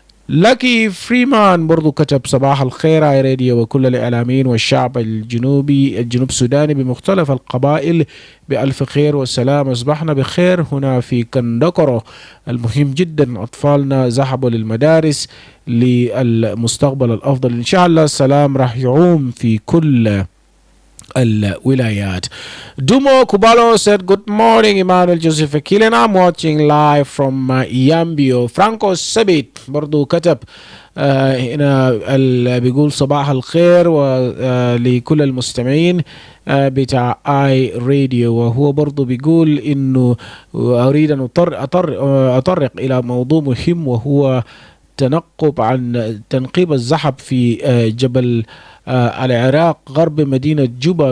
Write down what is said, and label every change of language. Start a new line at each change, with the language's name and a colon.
Arabic: لكي فريمان برضو كتب صباح الخير آي راديو وكل الإعلاميين والشعب الجنوب السوداني بمختلف القبائل بألف خير والسلام. أصبحنا بخير هنا في كندكرو. المهم جدا أطفالنا ذهبوا للمدارس للمستقبل الأفضل إن شاء الله. السلام راح يعوم في كل الولايات.
English: Dumo Kubalo said, good morning, Emmanuel Joseph Akile, and I'm watching live from Yambio.
Arabic: Franco Sabit برضو كتب هنا بيقول صباح الخير ولكل المستمعين بتاع آي راديو، وهو برضو بيقول إنه أريد أن أطرق إلى موضوع مهم، وهو تنقب عن تنقيب الزحف في جبل العراق غرب مدينة جوبا.